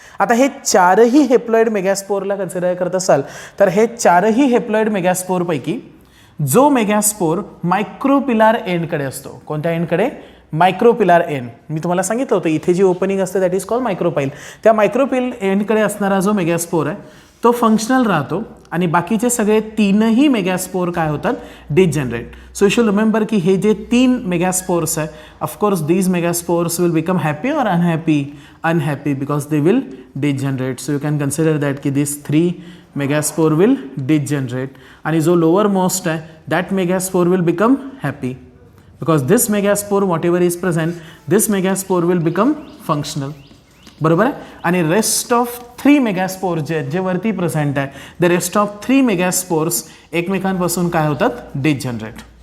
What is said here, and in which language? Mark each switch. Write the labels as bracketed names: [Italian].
[Marathi] आता हे चारही हेप्लॉइड मेगास्पोरला कन्सिडर करत असाल तर हे चारही हेप्लॉइड मेगास्पोरपैकी जो मेगास्पोर मायक्रोपिलार एंडकडे असतो, कोणत्या एंडकडे? मायक्रोपिलार एंड. मी तुम्हाला सांगितलं होतं इथे जी ओपनिंग असते [English] That is called micropyle. [Marathi] त्या मायक्रोपिल एंडकडे असणारा जो मेगास्पोर आहे तो फंक्शनल राहतो आणि बाकीचे सगळे तीनही मेगास्पोर काय होतात? [English] Degenerate. So you should remember [Marathi] की हे जे 3 मेगास्पोर्स आहे, [English] Of course these megaspores will become happy और unhappy? Unhappy, because they will degenerate. So you can consider that की this 3 megaspore will degenerate आणि जो lower most आहे that megaspore will become happy, because this megaspore whatever is present, this megaspore will become functional. [Marathi] बरोबर आहे. आणि rest of 3 megaspore जे वरती present आहे, [English] the rest of 3 megaspores [Marathi] एकमेकांपासून काय होतात? डिजनरेट.